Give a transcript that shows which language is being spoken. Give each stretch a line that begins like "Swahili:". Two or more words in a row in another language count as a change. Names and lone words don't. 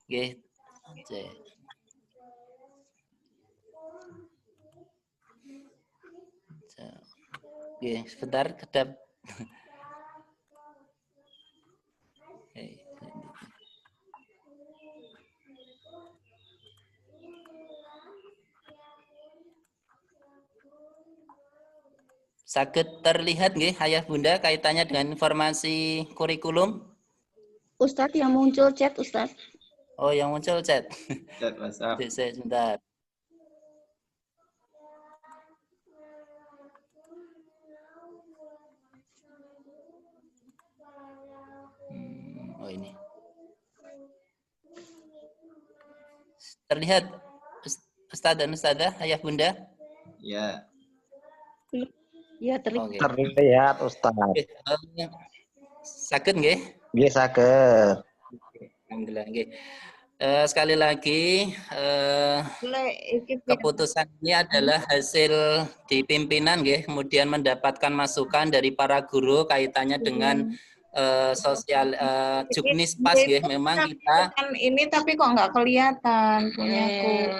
Javanese: Nggih. Cek. Nggih, sebentar kedap.
Indonesian: Saged terlihat nggih Ayah Bunda kaitannya dengan informasi kurikulum? Ustadz yang muncul chat Ustadz. Oh, yang muncul chat. Chat WhatsApp. Sebentar. Oh ini. Terlihat Ustadz dan Ustadzah, Ayah Bunda? Ya. Ya, terlihat. Oke. Terlihat Ustaz. Sakit nggih?
Javanese: Nggih saged.
Indonesian: Alhamdulillah nggih. Sekali lagi keputusan ini adalah hasil di pimpinan nggih, kemudian mendapatkan masukan dari para guru kaitannya dengan sosial juknis pas nggih. Memang kita ini tapi kok nggak kelihatan punyaku.